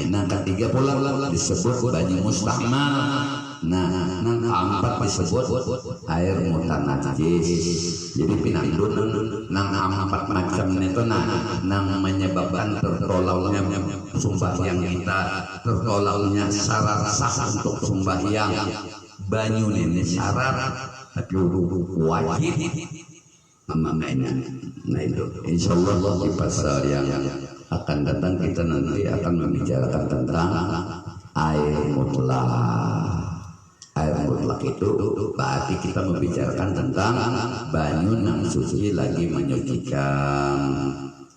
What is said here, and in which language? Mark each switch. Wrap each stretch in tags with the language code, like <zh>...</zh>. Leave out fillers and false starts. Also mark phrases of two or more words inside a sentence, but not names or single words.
<bjn>Yang ketiga pulang disebut banyu musta'mal. Nang keempat disebut air mutanajis.</bjn> <id>Jadi pinandun nang empat macam itu nang menyebabkan tertolaknya sembahyang kita, tertolaknya syarat sah untuk sembahyang. Banyu ini syarat tapi wajib memakainya. Nah itu insyaallah di pasal yang akan datang kita nanti akan membicarakan tentang air mutlak. Air mutlak itu berarti kita membicarakan tentang banyu yang suci lagi menyucikan.</id>